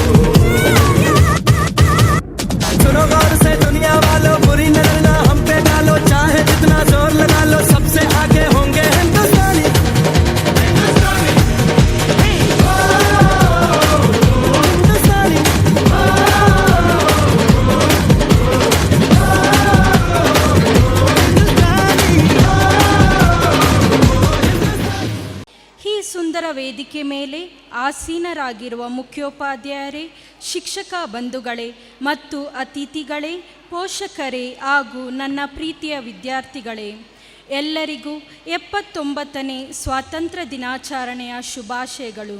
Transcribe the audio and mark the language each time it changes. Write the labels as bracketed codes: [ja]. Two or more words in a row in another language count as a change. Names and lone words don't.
[hi] सुनो गौर से दुनिया वालों, बुरी नजर ना हम पे डालो, चाहे जितना जोर लगा लो, सबसे आगे होंगे हिंदुस्तानी। हिंदुस्तानी। [kn] ಈ ಸುಂದರ ವೇದಿಕೆ ಮೇಲೆ ಆಸೀನರಾಗಿರುವ ಮುಖ್ಯೋಪಾಧ್ಯಾಯರೇ, ಶಿಕ್ಷಕ ಬಂಧುಗಳೇ ಮತ್ತು ಅತಿಥಿಗಳೇ, ಪೋಷಕರೇ ಹಾಗೂ ನನ್ನ ಪ್ರೀತಿಯ ವಿದ್ಯಾರ್ಥಿಗಳೇ, ಎಲ್ಲರಿಗೂ 79ನೇ ಸ್ವಾತಂತ್ರ್ಯ ದಿನಾಚರಣೆಯ ಶುಭಾಶಯಗಳು.